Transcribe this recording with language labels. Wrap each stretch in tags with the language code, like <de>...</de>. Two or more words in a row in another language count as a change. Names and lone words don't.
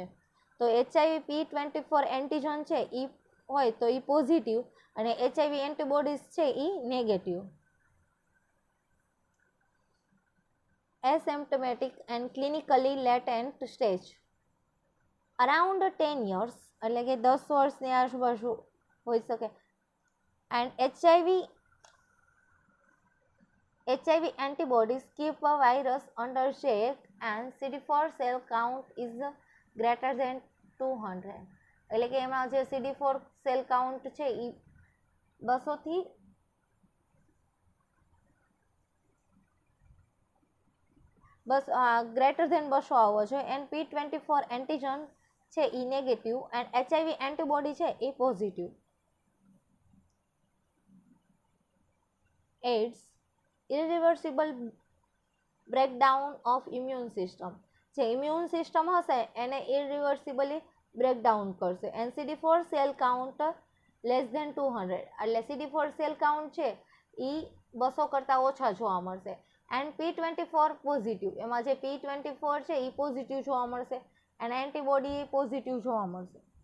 <gu>તો HIV P24 એન્ટીજન છે એ હોય તો એ પોઝિટિવ અને HIV એન્ટીબોડીઝ છે એ નેગેટિવ.</gu> <en>asymptomatic and clinically latent stage around 10 years,</en> <gu>એટલે કે 10 વર્ષની આજુબાજુ હોઈ શકે.</gu> <en>And HIV antibodies keep a virus under check and CD4 cell count is greater than 200,</en> <gu>એટલે કે એમાં જે CD4</gu> <en>cell count</en> <gu>છે એ 200 થી</gu> <en>greater than 200</en> <gu>આવવો જોઈએ. એન્ડ P24 એન્ટીજન છે એ નેગેટિવ એન્ડ HIV એન્ટીબોડી છે એ પોઝિટિવ.</gu> <en>AIDS irreversible breakdown of immune system,</en> <gu>જે</gu> <en>immune system</en> <gu>હશે એને</gu> <en>irreversibly breakdown</en> <gu>કરશે.</gu> <en>and CD4 cell count less than 200,</en> <gu>એટલે CD4</gu> <en>cell count</en> <gu>છે એ 200 કરતાં ઓછા જોવા મળશે.</gu> <en>and P24 positive,</en> <gu>એમાં જે P24 છે એ પોઝિટિવ જોવા મળશે અને એન્ટીબોડી પોઝિટિવ જોવા મળશે.</gu>